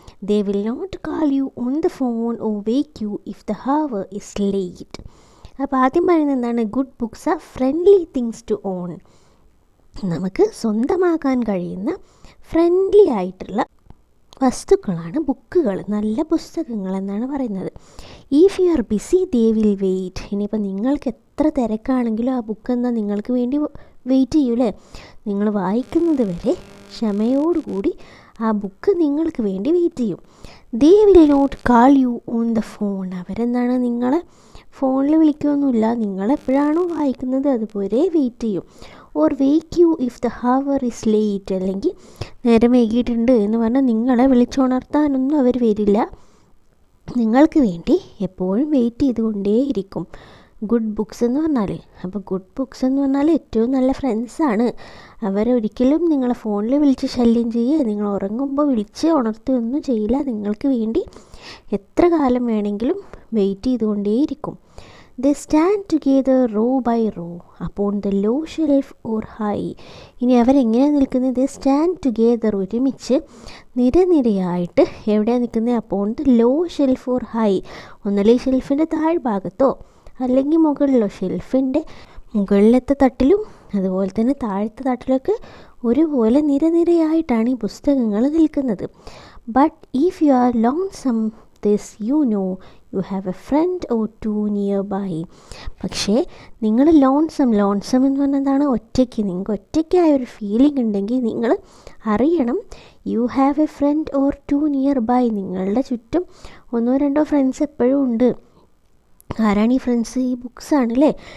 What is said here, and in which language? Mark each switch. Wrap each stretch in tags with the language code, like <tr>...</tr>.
<en>They will not call you on the phone or wake you if the hour is late.</en> <ml>അപ്പോൾ ആദ്യം പറയുന്നത് എന്താണ്?</ml> <en>Good books are friendly things to own.</en> <ml>നമുക്ക് സ്വന്തമാക്കാൻ കഴിയുന്ന friendly ആയിട്ടുള്ള വസ്തുക്കളാണ് ബുക്കുകൾ, നല്ല പുസ്തകങ്ങൾ എന്നാണ് പറയുന്നത്.</ml> <en>If you are busy they will wait.</en> <ml>ഇനിയിപ്പോൾ നിങ്ങൾക്ക് എത്ര തിരക്കാണെങ്കിലും ആ ബുക്ക് എന്നാൽ നിങ്ങൾക്ക് വേണ്ടി വെയിറ്റ് ചെയ്യൂലേ. നിങ്ങൾ വായിക്കുന്നത് വരെ ക്ഷമയോടുകൂടി ആ ബുക്ക് നിങ്ങൾക്ക് വേണ്ടി വെയിറ്റ് ചെയ്യും.</ml> <en>They will not call you on the phone.</en> <ml>അവരെന്താണ് നിങ്ങളെ ഫോണിൽ വിളിക്കുകയൊന്നുമില്ല. നിങ്ങളെപ്പോഴാണോ വായിക്കുന്നത് അതുപോലെ വെയിറ്റ് ചെയ്യും.</ml> <en>Or wake you if the hour is late.</en> <ml>അല്ലെങ്കിൽ നേരം വൈകിയിട്ടുണ്ട് എന്ന് പറഞ്ഞാൽ നിങ്ങളെ വിളിച്ചുണർത്താനൊന്നും അവർ വരില്ല. നിങ്ങൾക്ക് വേണ്ടി എപ്പോഴും വെയിറ്റ് ചെയ്തുകൊണ്ടേയിരിക്കും ഗുഡ് ബുക്സ് എന്ന് പറഞ്ഞാൽ. അപ്പോൾ ഗുഡ് ബുക്സ് എന്ന് പറഞ്ഞാൽ ഏറ്റവും നല്ല ഫ്രണ്ട്സാണ്. അവരൊരിക്കലും നിങ്ങളെ ഫോണിൽ വിളിച്ച് ശല്യം ചെയ്യുക, നിങ്ങൾ ഉറങ്ങുമ്പോൾ വിളിച്ച് ഉണർത്തുകയൊന്നും ചെയ്യില്ല. നിങ്ങൾക്ക് വേണ്ടി എത്ര കാലം വേണമെങ്കിലും wait ചെയ്തുകൊണ്ടേയിരിക്കും.</ml> <en>They stand together row by row upon the low shelf or high.</en> <ml>ഇനി അവരെങ്ങനെയാണ് നിൽക്കുന്നത്?</ml> <en>They stand together,</en> <ml>ഒരുമിച്ച് നിരനിരയായിട്ട്. എവിടെയാണ് നിൽക്കുന്നത്?</ml> <en>upon the low shelf or high.</en> <ml>ഒന്നല്ലേ ഷെൽഫിൻ്റെ താഴ്ഭാഗത്തോ അല്ലെങ്കിൽ മുകളിലോ. ഷെൽഫിൻ്റെ മുകളിലത്തെ തട്ടിലും അതുപോലെ തന്നെ താഴത്തെ തട്ടിലൊക്കെ ഒരുപോലെ നിരനിരയായിട്ടാണ് ഈ പുസ്തകങ്ങൾ നിൽക്കുന്നത്.</ml> <en>But if you are lonesome this you know you have a friend or two nearby.</en> <ml>പക്ഷേ നിങ്ങൾ ലോൺസം എന്ന് പറഞ്ഞതാണ് ഒറ്റയ്ക്ക്. നിങ്ങൾക്ക് ഒറ്റയ്ക്കായൊരു ഫീലിംഗ് ഉണ്ടെങ്കിൽ നിങ്ങൾ അറിയണം</ml> <en>You have a friend or two nearby.</en> <ml>നിങ്ങളുടെ ചുറ്റും ഒന്നോ രണ്ടോ ഫ്രണ്ട്സ് എപ്പോഴും ഉണ്ട്. ആരാണ് ഈ ഫ്രണ്ട്സ്? ഈ ബുക്സാണ് അല്ലേ.</ml>